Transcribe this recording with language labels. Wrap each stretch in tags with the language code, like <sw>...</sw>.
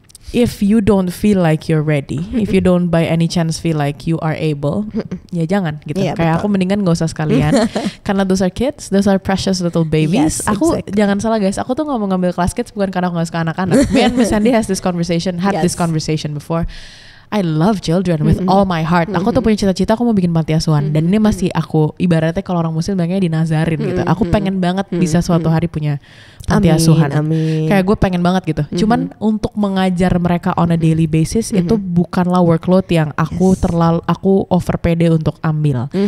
<en>if you don't feel like you're ready, if you don't by any chance feel like you are able,</en> <id>ya jangan gitu. Kayak betul. Aku mendingan gak usah sekalian karena</id> <en>those are kids, those are precious little babies.</en> <id>Yes, aku jangan salah guys, aku tuh gak mau ngambil kelas kids bukan karena aku gak suka anak-anak.</id> <en>Me and Miss Sandy had this conversation before. I love children with all my heart.</en> <id>Aku tuh punya cita-cita aku mau bikin panti asuhan dan ini masih aku ibaratnya kalau orang muslim bilangnya dinazarin gitu. Aku pengen banget bisa suatu hari punya panti asuhan. Kayak gue pengen banget gitu. Cuman untuk mengajar mereka</id> <en>on a daily basis</en> <id>itu bukanlah workload yang aku aku over pede untuk ambil.</id>